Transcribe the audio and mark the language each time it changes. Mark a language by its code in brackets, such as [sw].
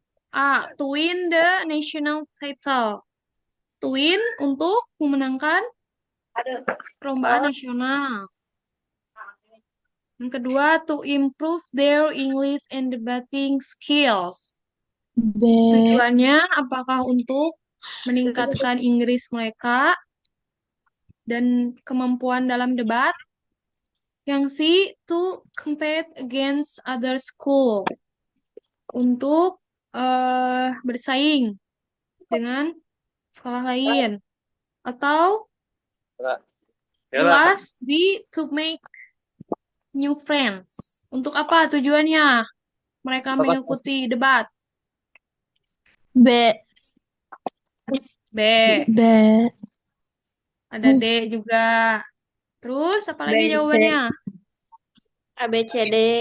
[en] A. To win the national title. To win [id] untuk memenangkan perlombaan nasional. Yang kedua, [en] to improve their English and debating skills. B. [id] Tujuannya apakah untuk meningkatkan Inggris mereka dan kemampuan dalam debat? Yang C, [en] to compete against other school. [id] Untuk bersaing dengan sekolah lain. Atau [en] last, D, to make new friends. [id] Untuk apa tujuannya mereka mengikuti debat? B. B. B. Ada D juga. Terus apa lagi B, C. jawabannya? A, B, C, D.